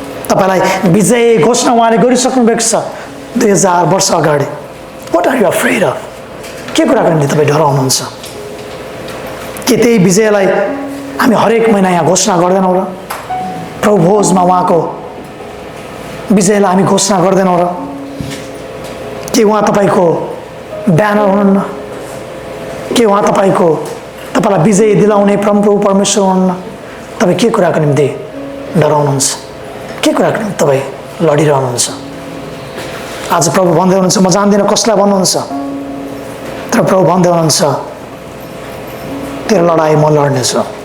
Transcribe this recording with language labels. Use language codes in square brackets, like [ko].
[ne] तपाईँलाई विजय घोषणा उहाँले गरिसक्नु भएको छ 2000 वर्ष अगाडि। [en] What are you afraid of? [ne] के कुराको निम्ति तपाईँ डराउनुहुन्छ? के त्यही विजयलाई हामी हरेक महिना यहाँ घोषणा गर्दैनौँ र? प्रभु भोजमा उहाँको विजयलाई हामी घोषणा गर्दैनौँ र? के उहाँ तपाईँको ब्यानर हुनुहुन्न? के उहाँ तपाईँलाई विजय दिलाउने परमप्रभु परमेश्वर हुनुहुन्न? तपाईँ के कुराको निम्ति डराउनुहुन्छ? के कुराको निम्ति तपाईँ लडिरहनुहुन्छ? आज प्रभु भन्दै हुनुहुन्छ म जान्दिनँ कसलाई भन्नुहुन्छ, तर प्रभु भन्दै हुनुहुन्छ तेरो लडाइँ म लड्नेछु।